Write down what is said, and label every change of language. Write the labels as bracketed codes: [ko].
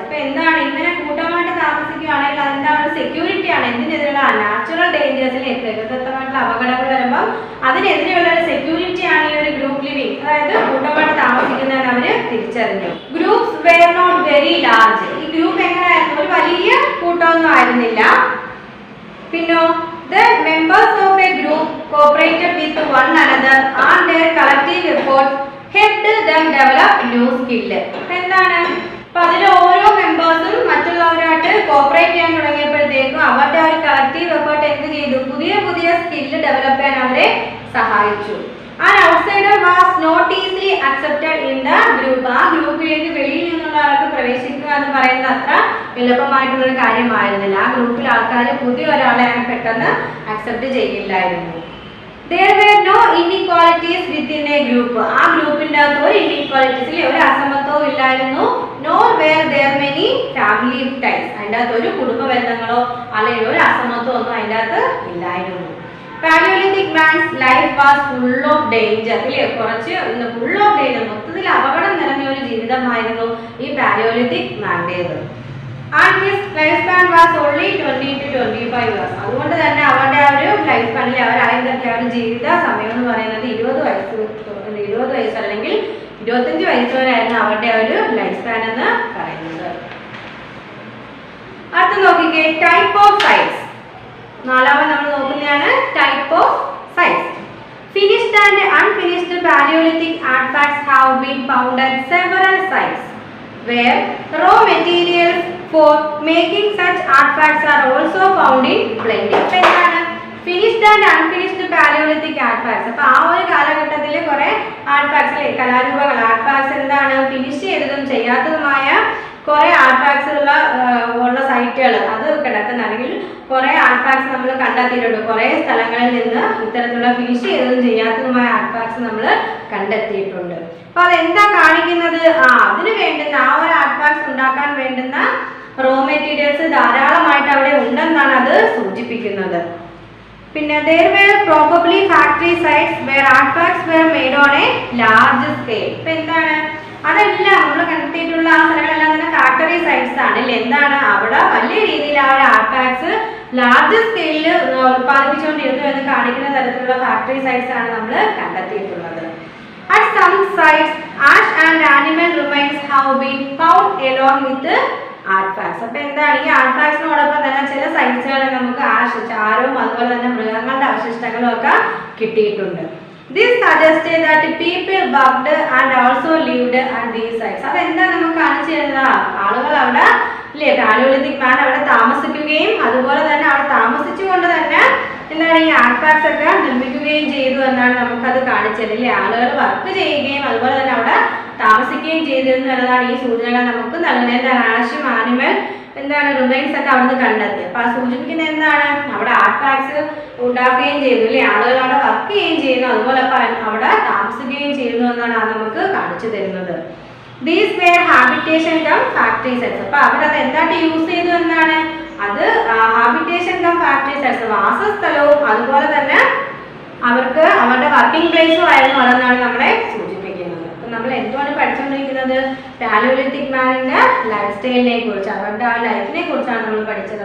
[ml] അപ്പോൾ എന്താണ്, ഇങ്ങനെ കൂട്ടമായിട്ട് താമസിക്കുകയാണെങ്കിൽ അതിൻ്റെ ഒരു സെക്യൂരിറ്റിയാണ്, എന്തിനെതിരെയുള്ള നാച്ചുറൽ ഡേഞ്ചേഴ്സിനെ, പ്രകൃതിദത്തമായിട്ടുള്ള അപകടങ്ങൾ വരുമ്പം അതിനെതിരെയുള്ള ഒരു സെക്യൂരിറ്റിയാണ് ഈ ഒരു ഗ്രൂപ്പ് ലിവിങ്, അതായത് കൂട്ടമായിട്ട് താമസിക്കുന്നതിന് അവർ തിരിച്ചറിഞ്ഞു. [en] Groups were not very large. [ml] ഈ ഗ്രൂപ്പ് എങ്ങനെയായിരുന്നു, ഒരു വലിയ കൂട്ടമൊന്നും ആയിരുന്നില്ല. പിന്നോ [en] the members of a group cooperated with one another and their collective efforts helped them develop new skill. [ml] എന്താണ്, അപ്പൊ അതിൽ ഓരോ മെമ്പേഴ്സും മറ്റുള്ളവരായിട്ട് കോപ്പറേറ്റ് ചെയ്യാൻ തുടങ്ങിയപ്പോഴത്തേക്കും അവരുടെ ഒരു കളക്റ്റീവ് എഫേർട്ട് എന്ത് ചെയ്തു, പുതിയ പുതിയ സ്കില്ല് ഡെവലപ്പ് ചെയ്യാൻ അവരെ സഹായിച്ചു. [en] An outsider was not easily accepted in the group. [ml] ആ ഗ്രൂപ്പിലേക്ക് വെളിയിൽ നിന്നുള്ള ആൾക്ക് പ്രവേശിക്കുക എന്ന് പറയുന്നത് അത്ര എളുപ്പമായിട്ടുള്ളൊരു കാര്യമായിരുന്നില്ല. ആ ഗ്രൂപ്പിൽ ആൾക്കാർ പുതിയ ഒരാളെ പെട്ടെന്ന് accept ചെയ്യില്ലായിരുന്നു. [en] There were no inequalities within a group. [ml] ആ ഗ്രൂപ്പിൻ്റെ അകത്ത് ഒരു ഇനീക്വാലിറ്റീസിൽ ഒരു അസമത്വവും ഇല്ലായിരുന്നു. [en] Nor were there many family ties. [ml] അതിൻ്റെ അകത്ത് ഒരു കുടുംബ ബന്ധങ്ങളോ അല്ലെങ്കിൽ ഒരു അസമത്വം ഒന്നും അതിൻ്റെ അകത്ത് ഇല്ലായിരുന്നു. [en] Paleolithic man's life was full of danger. [ml] ഇല്ലേ, കുറച്ച് [en] full of danger, [ml] മൊത്തത്തിൽ അപകടം നിറഞ്ഞ ഒരു ജീവിതമായിരുന്നു ഈ Palaeolithic മാൻ്റേത്. [en] And his lifespan was only 20 to 25 years. [ml] അതുകൊണ്ട് തന്നെ അവരുടെ ആ ഒരു ലൈഫ് സ്പാനിൽ അവരായിരുന്ന ജീവിത സമയം എന്ന് പറയുന്നത് 20 വയസ്സ് അല്ലെങ്കിൽ 25 വയസ്സ് വരെയായിരുന്നു അവരുടെ ഒരു ലൈഫ് സ്പാൻ എന്ന് പറയുന്നത്. അടുത്ത നോക്കിക്കേ, ടൈപ്പ് ഓഫ് സൈറ്റ്സ്. നാലാമത് നമ്മൾ നോക്കുന്നതാണ് type of sites. [en] Finished and unfinished Paleolithic artifacts have been found at several sites, where raw materials for making such artifacts are also found in plenty. Finished and unfinished Paleolithic artifacts. [ml] അപ്പോൾ ആ ഒരു കാലഘട്ടത്തിൽ കുറേ artefacts, കലാരൂപങ്ങൾ, artefacts എന്താണ്, finish ചെയ്തതും ചെയ്യാത്തതുമായ കുറേ artefacts ഉള്ള സൈറ്റുകൾ അത് കിടക്കുന്ന, അല്ലെങ്കിൽ കുറേ ആർട്ടിഫാക്ട്സ് നമ്മൾ കണ്ടെത്തിയിട്ടുണ്ട്. കുറേ സ്ഥലങ്ങളിൽ നിന്ന് ഇത്തരത്തിലുള്ള ഫിനിഷ് ചെയ്തതും ചെയ്യാത്തതുമായ ആർട്ടിഫാക്ട്സ് നമ്മൾ കണ്ടെത്തിയിട്ടുണ്ട്. അപ്പോൾ അതെന്താ കാണിക്കുന്നത്? അതിന് വേണ്ടുന്ന ആ ഒരു ആർട്ടിഫാക്ട്സ് ഉണ്ടാക്കാൻ വേണ്ടുന്ന റോ മെറ്റീരിയൽസ് ധാരാളമായിട്ട് അവിടെ ഉണ്ടെന്നാണ് അത് സൂചിപ്പിക്കുന്നത്. [en] പിന്നെ there were probably factory sites where artifacts were made on a large scale. [ml] ഇപ്പം എന്താണ്, അതെല്ലാം നമ്മൾ കണ്ടെത്തിയിട്ടുള്ള ആ സ്ഥലങ്ങളെല്ലാം തന്നെ ഫാക്ടറി സൈറ്റ്സ് ആണ് അല്ലേ. എന്താണ്, അവിടെ വലിയ രീതിയിൽ ആ ഒരു ആർട്ടിഫാക്ട്സ് ലാർജ് സ്കെയിലിൽ ഉൽപ്പാദിപ്പിച്ചുകൊണ്ടിരുന്നു എന്ന് കാണിക്കുന്ന തരത്തിലുള്ള ഫാക്ടറി സൈറ്റ്സ് ആണ് നമ്മൾ കണ്ടെത്തിയിട്ടുള്ളത്. [en] At some sites, ash and animal remains have been found along with artifacts. [ml] അപ്പോൾ എന്താണ്, ഈ ആർട്ടിഫാക്ട്സിനോടൊപ്പം തന്നെ ചില സൈറ്റ്സുകളിൽ നമുക്ക് ചാരവും അതുപോലെ തന്നെ മൃഗങ്ങളുടെ അവശിഷ്ടങ്ങളും ഒക്കെ കിട്ടിയിട്ടുണ്ട്. [en] This suggested that people worked and also lived at these sites. [ml] അതെന്താ നമുക്ക് കാണിച്ചു തരുന്നത്? ആളുകൾ അവിടെ അല്ലേ, പാലിയോലിത്തിക് മാൻ അവിടെ താമസിക്കുകയും അതുപോലെ തന്നെ അവിടെ താമസിച്ചുകൊണ്ട് തന്നെ എന്താണ് ഈ ആർട്ടിഫാക്ട്സ് ഒക്കെ നിർമ്മിക്കുകയും ചെയ്തു എന്നാണ് നമുക്കത് കാണിച്ചത് അല്ലേ. ആളുകൾ വർക്ക് ചെയ്യുകയും അതുപോലെ തന്നെ അവിടെ താമസിക്കുകയും ചെയ്തിരുന്നു എന്നതാണ് ഈ സൂചനകൾ നമുക്ക് നൽകുന്നത്. എന്താണ്, ആഷും ആനിമൽ എന്താണ് റിമൈൻസ് ഒക്കെ അവിടുന്ന് കണ്ടെത്തി. അപ്പോൾ ആ സൂചിപ്പിക്കുന്നത് എന്താണ്, അവിടെ ആർട്ടിഫാക്ട്സ് ഉണ്ടാക്കുകയും ചെയ്തു അല്ലേ, ആളുകൾ അവിടെ വർക്ക് ചെയ്യുകയും ചെയ്യുന്നു, അതുപോലെ അവിടെ താമസിക്കുകയും ചെയ്യുന്നു എന്നാണ് അത് നമുക്ക് കാണിച്ചു തരുന്നത്. [en] These were habitation cum factory sites. [ml] അപ്പോൾ അവരത് എന്തായിട്ട് യൂസ് ചെയ്തു എന്നാണ്, അത് ഹാബിറ്റേഷൻ കം ഫാക്ടറി സൈറ്റ്സ്, വാസസ്ഥലവും അതുപോലെ തന്നെ അവർക്ക് അവരുടെ വർക്കിംഗ് പ്ലേസും ആയിരുന്നു അതെന്നാണ് നമ്മളെ സൂചിപ്പിക്കുന്നത്. അപ്പം നമ്മൾ എന്തുകൊണ്ട് പഠിച്ചുകൊണ്ടിരിക്കുന്നത്, പാലിയോലിത്തിക് മാനിൻ്റെ ലൈഫ് സ്റ്റൈലിനെ കുറിച്ച്, അവരുടെ ആ ലൈഫിനെ കുറിച്ചാണ് നമ്മൾ പഠിച്ചത്.